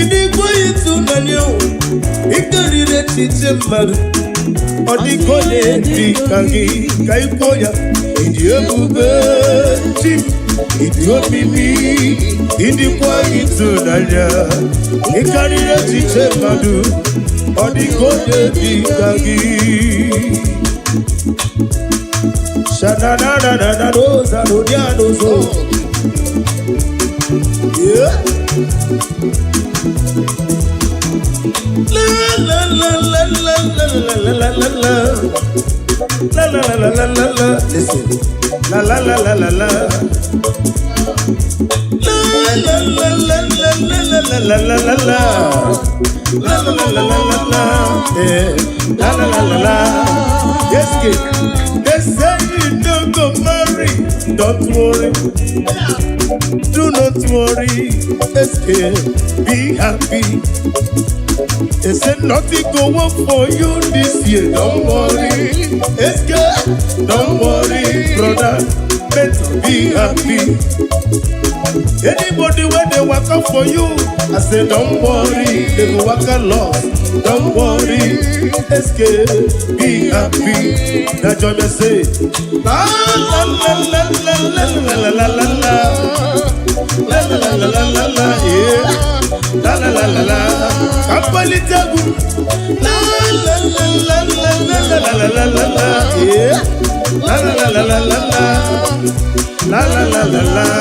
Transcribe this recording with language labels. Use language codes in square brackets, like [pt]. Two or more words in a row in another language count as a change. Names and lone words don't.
[ig] kwa ịtụnanya ịkarịrị echiche mmadụ ọ dịka dị ka gị ka ịkwọ ya ịdị ebube Chim ịdị omimi ịdịkwa ịtụnanya ịkarịrị echiche mmadụ ọ dịka dị ka gị Sha-na-na-na-na-na doza rodianozo Yeah La-la-la-la-la-la-la-la-la-la-la La-la-la-la-la-la-la Listen La-la-la-la-la-la La-la-la-la-la-la-la-la-la-la La-la-la-la-la-la [pcm] La-la-la-la-la Yes, kid They say you don't go marry Don't worry Do not worry Escape Be happy They said nothing go work for you this year Don't worry Escape Don't worry brother Better be happy Anybody where they work out for you I say don't worry They go work a lot Don't worry Escape Be happy Now join me say La la la la la la la la la la la La la la la la la la yeah La la la la la Kampali tabu La la la la la la la la la la la yeah La la la la la la la La la la la la